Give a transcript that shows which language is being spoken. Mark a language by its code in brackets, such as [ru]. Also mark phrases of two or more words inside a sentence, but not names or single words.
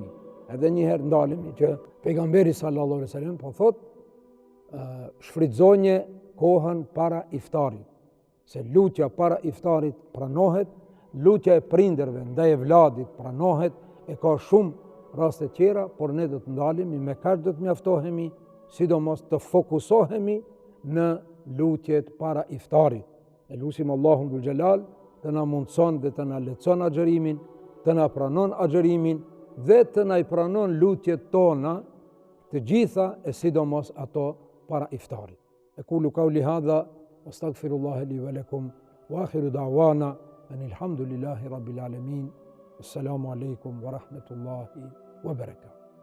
[sq] Edhe njëherë ndalemi që pejgamberi [ar] صلى الله عليه وسلم [sq] po thot, shfrytëzonje kohën para iftarit, se lutja para iftarit pranohet, lutja e prindërve ndaj e vladit pranohet, e ka shumë raste tjera, por ne do të ndalemi, me kaq do të mjaftohemi, sidomos të fokusohemi në lutjet para iftarit. E lutim Allahun [ar] ذو الجلال [sq] të na mundson dhe të na lehtëson agjërimin, të na pranon agjërimin dhe të na i pranon lutjet tona të gjitha, e sidomos ato para iftarit. [ar] أقول قولي هذا وأستغفر الله لي ولكم وآخر دعوانا أن الحمد لله رب العالمين. السلام عليكم ورحمة الله وبركاته.